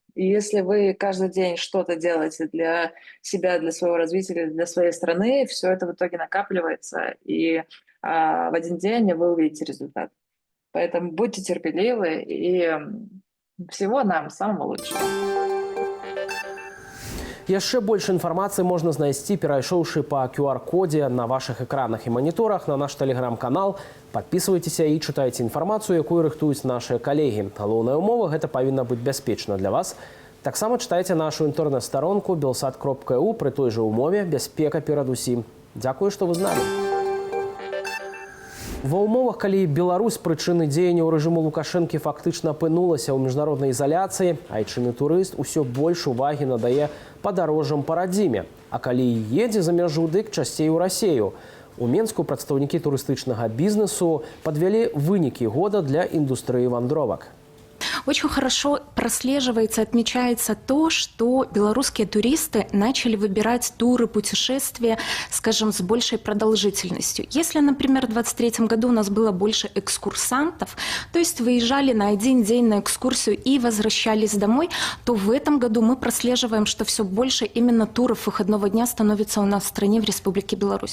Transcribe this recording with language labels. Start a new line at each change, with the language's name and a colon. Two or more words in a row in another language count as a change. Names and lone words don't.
Russian: И если вы каждый день что-то делаете для себя, для своего развития, для своей страны, все это в итоге накапливается, и в один день вы увидите результат. Поэтому будьте терпеливы, и всего нам самого лучшего.
Belarusian: Яшчэ больше інфармацыі можна знайсці, перайшоўшы па QR-кодзе на вашых экранах і маніторах, на наш тэлеграм-канал. Падпісвайцеся і чытайце інфармацыю, якую рыхтуюць нашыя калегі. Галоўная ўмова – гэта павінна быць бяспечна для вас. Таксама чытайце нашу інтэрнэт-старонку belsat.eu пры той жа ўмове «Бяспека перадусім». Дзякую, што вы з намі. Ва ўмовах, калі Беларусь прычыны дзеянняў рэжыму Лукашэнкі фактычна апынулася ў міжнароднай ізаляцыі, айчынны турыст усё больш увагі надае падарожжам па радзіме. А калі едзе за мяжу, дык часцей у Расею. У Менску прадстаўнікі турыстычнага бізнесу падвялі вынікі года для індустрыі вандровак.
Russian: Очень хорошо прослеживается, отмечается то, что белорусские туристы начали выбирать туры, путешествия, скажем, с большей продолжительностью. Если, например, в 2023 году у нас было больше экскурсантов, то есть выезжали на один день на экскурсию и возвращались домой, то в этом году мы прослеживаем, что все больше именно туров выходного дня становится у нас в стране, в Республике Беларусь.